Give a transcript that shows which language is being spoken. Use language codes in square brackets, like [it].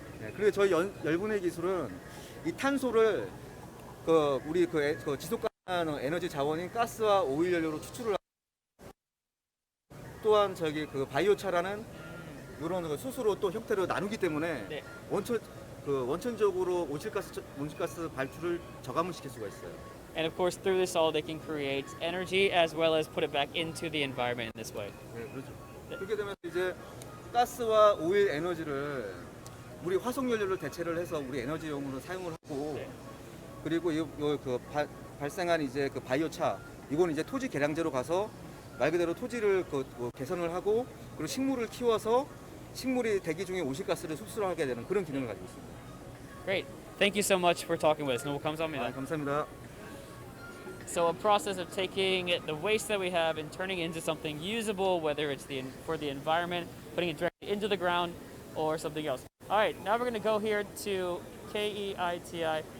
[ko] 네, 그리고 저희 열분해 기술은 이 탄소를 우리 지속 가능한 에너지 자원인 가스와 오일 연료로 추출을 하고, 또한 그 바이오차라는 이런 수소로 또 형태로 나누기 때문에 네. 원천적으로 온실가스 발출을 저감시킬 수가 있어요. [en] and of course through this all they can create energy as well as put it back into the environment in this way. [ko] 네, 그렇죠. 그렇게 되면 이제 가스와 오일 에너지를 우리 화석 연료를 대체를 해서 우리 에너지용으로 사용을 하고, 네. 그리고 발생한 이제 그 바이오차, 이건 이제 토지 개량제로 가서 말 그대로 토지를 개선을 하고, 그리고 식물을 키워서 식물이 대기 중에 오실가스를 흡수하게 되는 그런 기능을 가지고 있습니다. [en] Great. Thank you so much for talking with us. [ko] 너무 감사합니다. 감사합니다. [en] So a process of taking the waste that we have and turning it into something usable, whether it's for the environment, putting it directly into the ground, or something else. All right, now we're going to go here to KEITI.